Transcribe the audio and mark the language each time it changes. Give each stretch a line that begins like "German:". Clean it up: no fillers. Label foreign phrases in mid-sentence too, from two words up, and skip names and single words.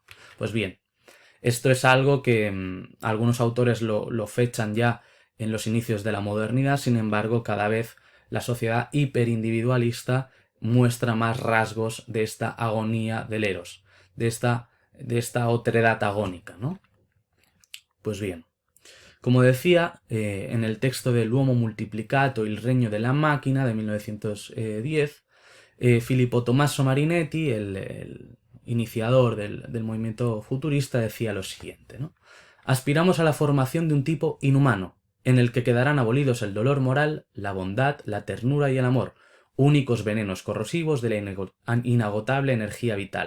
Spanish: Pues bien, esto es algo que algunos autores lo fechan ya en los inicios de la modernidad. Sin embargo, cada vez la sociedad hiperindividualista muestra más rasgos de esta agonía del Eros, de esta otredad agónica, ¿no? Pues bien, como decía, en el texto del L'uomo multiplicato, il regno della macchina, de 1910, Filippo Tommaso Marinetti, el iniciador del movimiento futurista, decía lo siguiente, ¿no? Aspiramos a la formación de un tipo inhumano, en el que quedarán abolidos el dolor moral, la bondad, la ternura y el amor, únicos venenos corrosivos de la inagotable energía vital.